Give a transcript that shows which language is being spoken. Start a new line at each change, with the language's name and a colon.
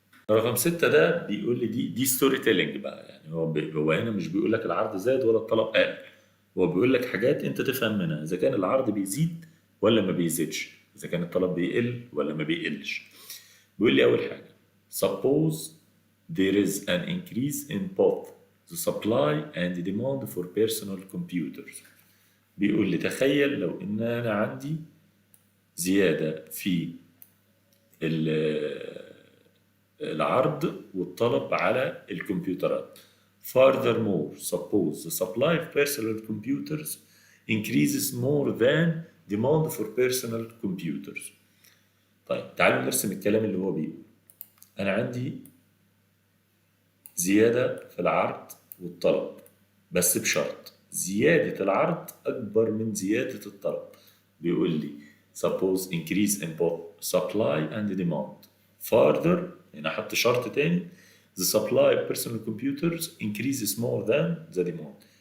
Arabic: رقم 6 ده بيقول لي دي ستوري تيلينج بقى، يعني هو هنا مش بيقول لك العرض زاد ولا الطلب قل، هو بيقول لك حاجات انت تفهم منها اذا كان العرض بيزيد ولا ما بيزيدش، اذا كان الطلب بيقل ولا ما بيقلش. بيقول لي اول حاجه
English: suppose there is an increase in both the supply and the demand for personal computers.
Arabic: بيقول لي تخيل لو ان انا عندي زياده في العرض والطلب على الكمبيوترات.
English: Furthermore, suppose the supply of personal computers increases more than demand for personal computers.
Arabic: طيب تعالوا نرسم الكلام اللي هو بيقول. أنا عندي زيادة في العرض والطلب، بس بشرط زيادة العرض أكبر من زيادة الطلب. بيقول لي
English: suppose increase in both supply and demand. Further
Arabic: هنا حط شرط تاني
English: the supply of personal computers increases more than the demand.